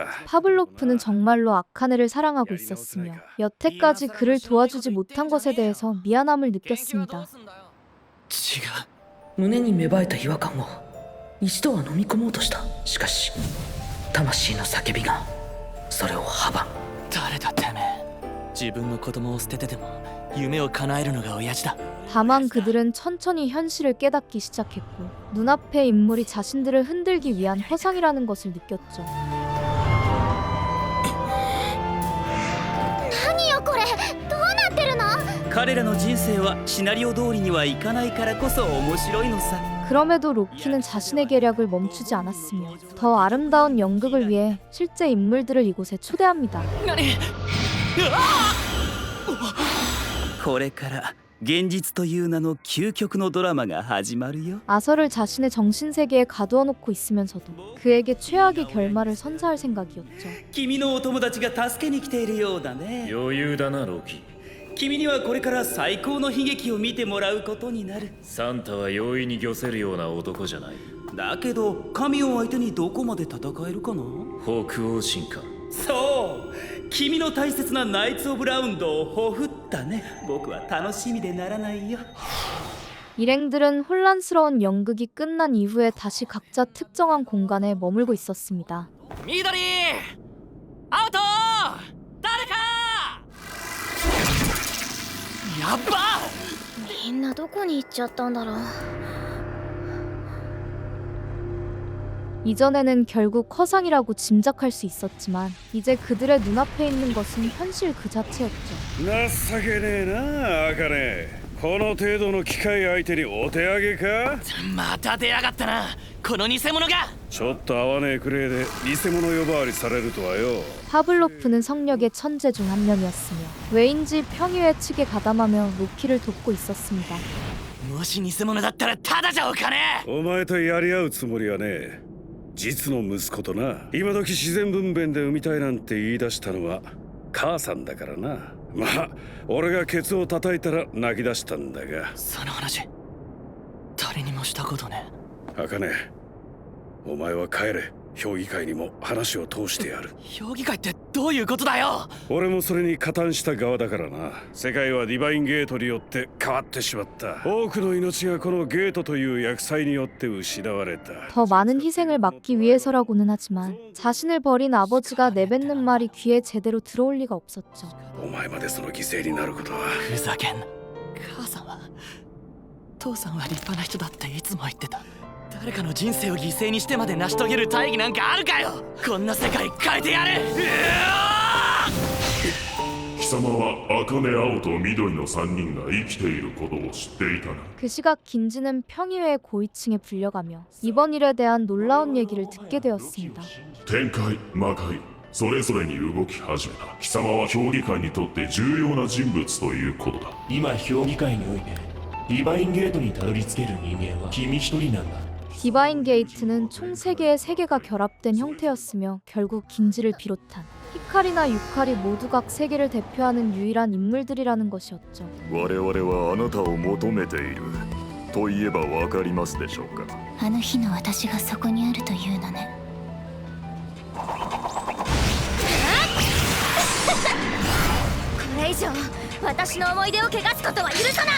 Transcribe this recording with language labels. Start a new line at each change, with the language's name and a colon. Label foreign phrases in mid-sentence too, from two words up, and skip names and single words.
Korean: 파블로프는 정말로 아카네를 사랑하고 있었으며 여태까지 그를 도와주지 못한 것에 대해서 미안함을 느꼈습니다.
Japanese: 胸に芽生えた違和感を一度は飲み込もうとした。しかし魂の叫びがそれを阻む。誰だてめえ。自分の子供を捨ててでも夢を叶えるのが親父だ。
Korean: 다만 그들은 천천히 현실을 깨닫기 시작했고 눈앞의 인물이 자신들을 흔들기 위한 허상이라는 것을 느꼈죠.
Japanese: 何よこれ、どうなってるの？彼らの人生はシナリオ通りにはいかないからこそ面白いのさ。
Korean: 그럼에도 로키는 자신의 계략을 멈추지 않았으며 더 아름다운 연극을 위해 실제 인물들을 이곳에 초대합니다.
Japanese: これから現実という名の究極のドラマが始まるよ。
Korean: 아서를 자신의 정신세계에 가두어 놓고 있으면서도 그에게 최악의 결말을 선사할 생각이었죠.
Japanese: 君のお友達が助けに来ているようだね。余裕だなロキ。君にはこれから最高の悲劇を見てもらうことになる。サンタは容易に御せるような男じゃない。だけど神を相手にどこまで戦えるかな。北欧神か。そう、君の大切なナイツ・オブ・ラウンドをほふったね。僕は楽しみでならないよ。
Korean: 일행들은 혼란스러운 연극이 끝난 이후에 다시 각자 특정한 공간에 머물고 있었습니다.
Japanese: 緑！アウト！誰か！ ば。みんなどこに行っちゃったんだろう。
Korean: 이전에는 결국 허상이라고 짐작할 수 있었지만 이제 그들의 눈앞에 있는 것은 현실 그 자체였죠.
Japanese: 情けねえな、茜。この程度の機械相手にお手上げか。また出やがったな、この偽物が。ちょっと合わねえくれいで偽物呼ばわりされるとはよ。
Korean: 파블로프는 성력의 천재 중 한 명이었으며 왜인지 평의회 측에 가담하며 로키를 돕고 있었습니다.
Japanese: もし偽物だったらただじゃおかねえ。お前とやり合うつもりはねえ。実の息子とな。今時自然分娩で産みたいなんて言い出したのは母さんだからな。まあ俺がケツを叩いたら泣き出したんだが。その話誰にもしたことね。茜、お前は帰れ。評議会にも話を通してやる。評議会ってどういうことだよ。俺もそれに加担した側だからな。世界はディバインゲートによって変わってしまった。多くの命がこのゲートという厄災によって失われた。
Korean: 더 많은 희생을 막기 위해서라고는 하지만 자신을 버린 아버지가 내뱉는 말이 귀에 제대로 들어올 리가 없었죠.
Japanese: お前までその犠牲になることは。ふざけん。母さんは父さんは立派な人だっていつも言ってた。誰かの人生を犠牲にしてまで成し遂げる大義なんかあるかよ。こんな世界変えてやる。貴様は茜、青と緑の3人が生きていることを知っていたな。
Korean: 그 시각 긴지는 평의회 고위층에 불려가며 이번 일에 대한 놀라운 얘기를 듣게 되었습니다.
Japanese: 天界、魔界、それぞれに動き始めた。貴様は評議会にとって重要な人物ということだ。今評議会においてディバインゲートにたどり着ける人間は君一人なんだ。
Korean: 디바인 게이트는 총 3개의 세계가 결합된 형태였으며 결국 긴지를 비롯한 히카리나 유카리 모두 각 세계를 대표하는 유일한 인물들이라는 것이었죠.
Japanese: 我々はあなたを求めていると言えばわかりますでしょうか。あの日の私がそこにあるというのね。これ以上私の思い出を汚すことは許さない。